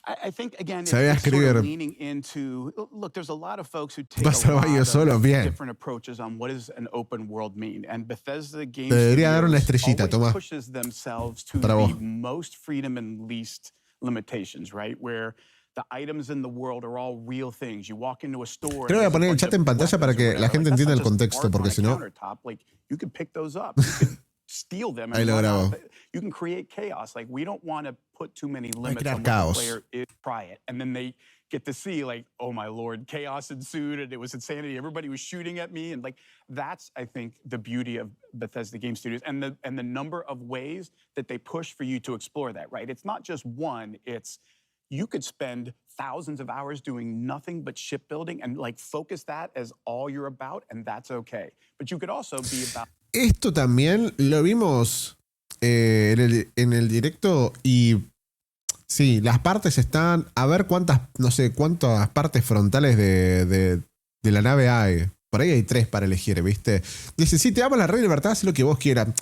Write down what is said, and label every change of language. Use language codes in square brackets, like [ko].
[en] I think, again, it's sort of leaning into, look, there's a lot of folks who take a lot of different approaches on what does an open world mean. And Bethesda Game Studios always pushes themselves to the most freedom and least limitations, right? Where the items in the world are all real things. You walk into a store. [es] Creo que voy a poner el chat en pantalla para que la gente entienda el contexto, porque si no. [en] Like, you could pick those up. You could steal them and run out. You can create chaos. Like, we don't want to put too many limits on what the player is. Try it. And then they get to see, like, oh my Lord, chaos ensued and it was insanity. Everybody was shooting at me. And like, that's, I think, the beauty of Bethesda Game Studios and the number of ways that they push for you to explore that, right? It's not just one, it's you could spend thousands of hours doing nothing but shipbuilding and like focus that as all you're about, and that's okay. But you could also be about. [es] Esto también lo vimos en el directo y sí, las partes están, a ver cuántas partes frontales de la nave hay. Por ahí hay 3 para elegir, ¿viste? Dice, sí, te damos la red libertad, haz lo que vos quieras.